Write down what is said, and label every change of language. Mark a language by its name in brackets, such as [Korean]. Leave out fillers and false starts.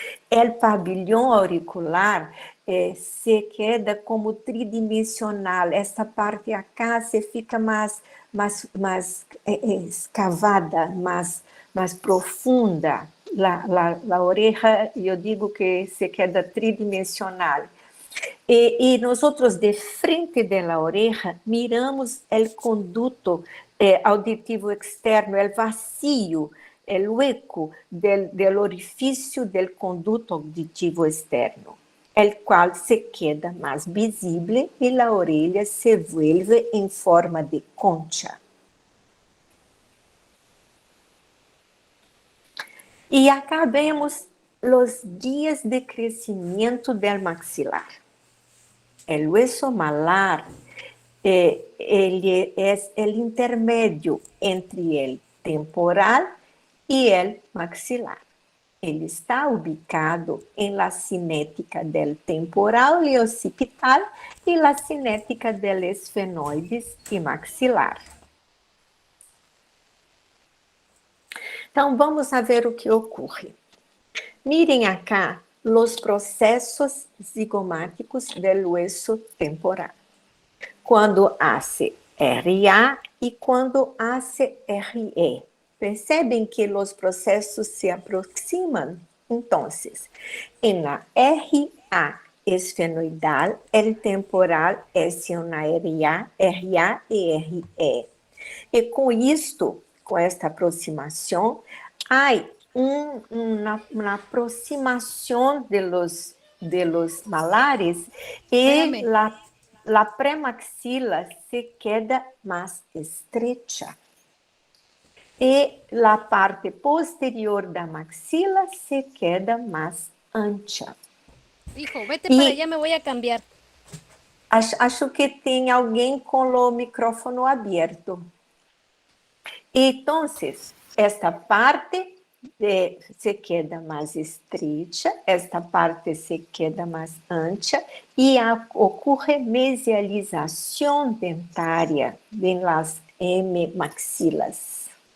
[Portuguese] O pavilhão auricular se queda como tridimensional. Esta parte acá se fica mais escavada, mais profunda. [Spanish] la oreja, yo digo que se queda tridimensional. Y nosotros de frente de la oreja miramos el conducto auditivo externo, el vacío, el hueco del orificio del conducto auditivo externo, el cual se queda más visible y la orella se vuelve en forma de concha. Y acá vemos los días de crecimiento del maxilar. El hueso malar ele es el intermedio entre el temporal y el maxilar. Ele está ubicado en la cinética del temporal y occipital y la cinética del esfenoides y maxilar. [Portuguese] Então, vamos a ver o que ocorre. Mirem acá os processos zigomáticos do hueso temporal. Quando hace RA e quando hace RE. Percebem que os processos se aproximam? Então, em la RA esfenoidal, o temporal é uma RA e RE. E com isto, com esta aproximação, há uma aproximação de los malares e la premaxila se queda mais estrecha. E la parte posterior da maxila se queda mais ancha. [Spanish] Hijo, vete para allá, me voy a cambiar. [Portuguese] Acho que tem alguém com o micrófono aberto. Então, esta parte se queda mais estrecha, esta parte se queda mais ancha e ocorre mesialização dentária em las hemimaxilas.